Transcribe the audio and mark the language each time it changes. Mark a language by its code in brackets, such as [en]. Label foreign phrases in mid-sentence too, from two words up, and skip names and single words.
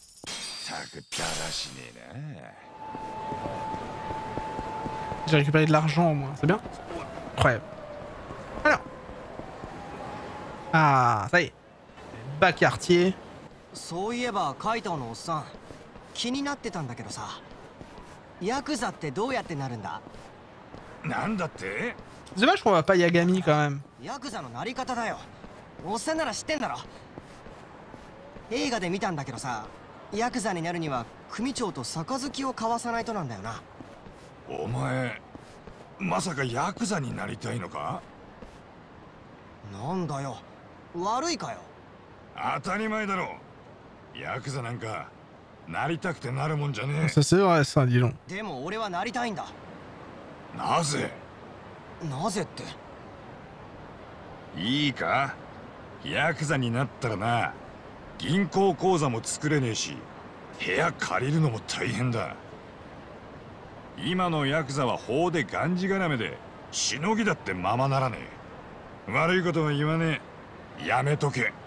[fr] J'ai récupéré de l'argent au moins, c'est bien? Incroyable. Alors. Ah, ça y est. Bas quartier. [ja] そういえばカイトのおっさん気になってたんだけどさヤクザってどうやってなるんだなんだって [fr] C'est dommage qu'on va pas Yagami quand même. [ja] ヤクザのなり方だよおっさんなら知ってんだろ映画で見たんだけどさヤクザになるには組長と杯を交わさないとなんだよなお前まさかヤクザになりたいのかなんだよ悪いかよ当たり前だろヤクザなんかなりたくてなるもんじゃねえ [fr] Ça c'est vrai ça, dis donc. [ja] でも俺はなりたいんだなぜなぜっていいかヤクザになったらな銀行口座も作れねえし部屋借りるのも大変だ今のヤクザは法でがんじがらめでしのぎだってままならねえ悪いことは言わねえやめとけ